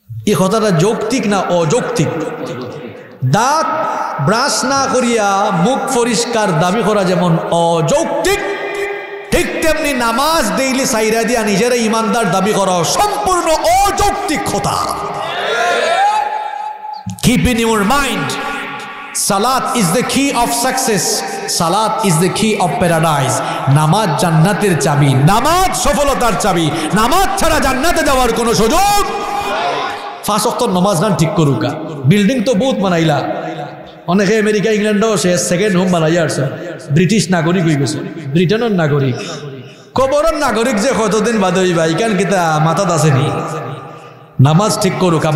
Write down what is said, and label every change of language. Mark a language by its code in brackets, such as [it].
[bn] এই কথাটা যৌক্তিক না অযৌক্তিক? দাঁত ব্রাশ না করিয়া মুখ পরিষ্কার দাবি করা যেমন অযৌক্তিক, ঠিক তেমনি নামাজ ডেইলি সাইরা দিয়া নিজেরা ইমানদার দাবি করা সম্পূর্ণ অযৌক্তিক কথা। [en] Keep in your mind, Salat is the key of success. Salat is the key of paradise. [bn] নামাজ জান্নাতের চাবি, নামাজ সফলতার চাবি। নামাজ ছাড়া জান্নাতে যাওয়ার কোনো সুযোগ। 5 ওয়াক্ত নামাজ না ঠিক করুকা। বিল্ডিং তো বহুত বানাইলা, অনেকে আমেরিকা ইংল্যান্ডও সে সেকেন্ড হোম বানাইয়া আসছে। ব্রিটিশ নাগরিক হয়ে গেছে, ব্রিটেনের নাগরিক। কবরের নাগরিক যে কতদিন বাদ হইবা, ইকান কিতা মাথাত আসেনি। নামাজ ঠিক করুকা।